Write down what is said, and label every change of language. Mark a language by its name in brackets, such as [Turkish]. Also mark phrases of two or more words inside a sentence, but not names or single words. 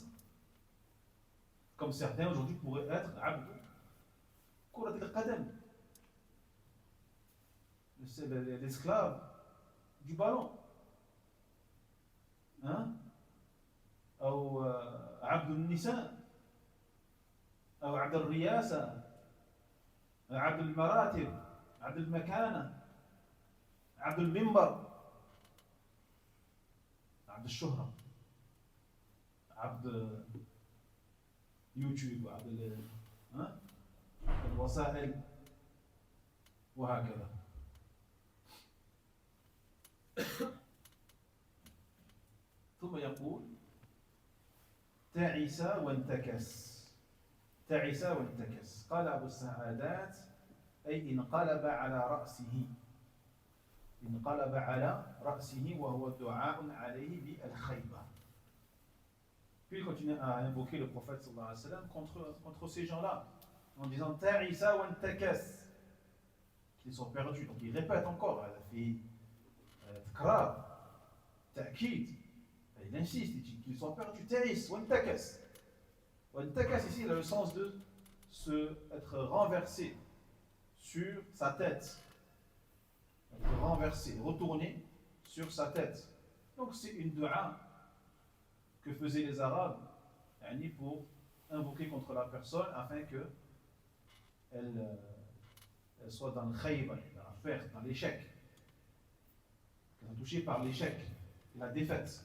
[French] Comme certains aujourd'hui pourraient être Abdul Kurat al-Qadam, c'est l'esclave du ballon. Hein? Ou Abdul Nisa, ou Abdul Riyasa, Abdul Maratib, Abdul Makana, Abdul Mimbar, Abdul Shuhra, Abdul YouTube, Abdul [Arabic] الوسائل وهكذا. ثم يقول تعس وانتكس. تعس وانتكس. قال أبو السعادات أي انقلب على رأسه. انقلب على رأسه وهو دعاء عليه بالخيبة. [French] Puis il continue à invoquer le prophète [Arabic] صلى الله عليه وسلم [French] contre ces gens-là, en disant [Arabic] تعس وانتكس, [French] qu'ils sont perdus. Donc il répète encore, il a fait Tkrar, Ta'kid, il insiste, il dit qu'ils sont perdus. [Arabic] تعس وانتكس. وانتكس [French] ici, il a le sens de être renversé sur sa tête. Être renversé, retourné sur sa tête. Donc c'est une dua que faisaient les Arabes pour invoquer contre la personne afin que elle soit dans le khayba, dans la perte, dans l'échec, qu'elle soit touchée par l'échec et la défaite.